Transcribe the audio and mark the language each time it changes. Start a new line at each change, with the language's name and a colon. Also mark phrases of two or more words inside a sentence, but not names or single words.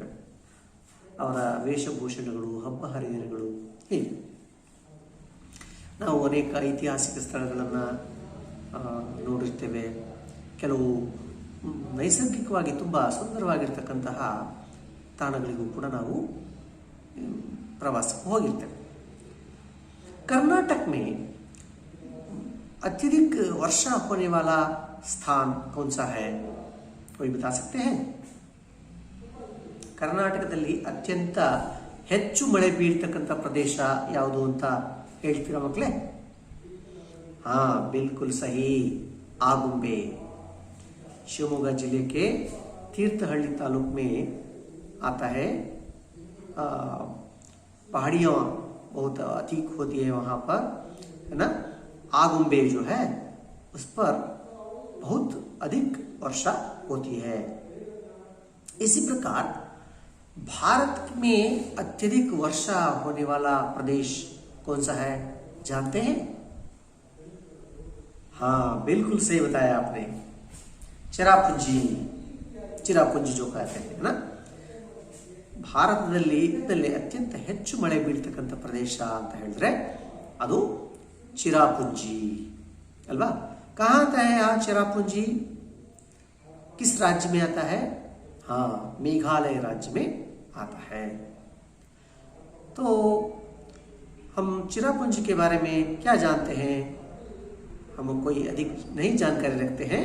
Kannada: ಅವರ ವೇಷಭೂಷಣಗಳು, ಹಬ್ಬ ಹರಿದಿನಗಳು ಹೀಗೆ. ನಾವು ಅನೇಕ ಐತಿಹಾಸಿಕ ಸ್ಥಳಗಳನ್ನು ನೋಡಿರ್ತೇವೆ. ಕೆಲವು ನೈಸರ್ಗಿಕವಾಗಿ ತುಂಬ ಸುಂದರವಾಗಿರ್ತಕ್ಕಂತಹ ತಾಣಗಳಿಗೂ ಕೂಡ ನಾವು ಪ್ರವಾಸಕ್ಕೆ ಹೋಗಿರ್ತೇವೆ.
Hindi: कर्नाटक में अत्यधिक वर्षा होने वाला स्थान कौन सा है? कोई बता सकते हैं?
Kannada: ಕರ್ನಾಟಕದಲ್ಲಿ ಅತ್ಯಂತ ಹೆಚ್ಚು ಮಳೆ ಬೀಳ್ತಕ್ಕಂಥ ಪ್ರದೇಶ ಯಾವುದು ಅಂತ ಹೇಳ್ತೀರಾ ಮಕ್ಕಳೇ? ಹಾ,
Hindi: बिल्कुल सही, आगुंबे। शिवमोगा जिले के तीर्थहल्ली तालुक में आता है। पहाड़ियाँ बहुत अधिक होती है वहाँ पर, है ना? आगुंबे जो है उस पर बहुत अधिक वर्षा होती है। इसी प्रकार भारत में अत्यधिक वर्षा होने वाला प्रदेश कौन सा है, जानते हैं? हाँ, बिल्कुल सही बताया आपने, ಚಿರಾಪುಂಜಿ जो कहते हैं ना?
Kannada: ಭಾರತದಲ್ಲಿ ಅತ್ಯಂತ ಹೆಚ್ಚು ಮಳೆ ಬೀಳ್ತಕ್ಕಂಥ ಪ್ರದೇಶ ಅಂತ ಹೇಳಿದ್ರೆ ಅದು ಚಿರಾಪುಂಜಿ ಅಲ್ವಾ?
Hindi: कहाँ आता है यहाँ चिरापुंजी? किस राज्य में आता है? हाँ, मेघालय राज्य में आता है। तो हम चिरापुंजी के बारे में क्या जानते हैं? हम कोई अधिक नहीं जानकारी रखते हैं।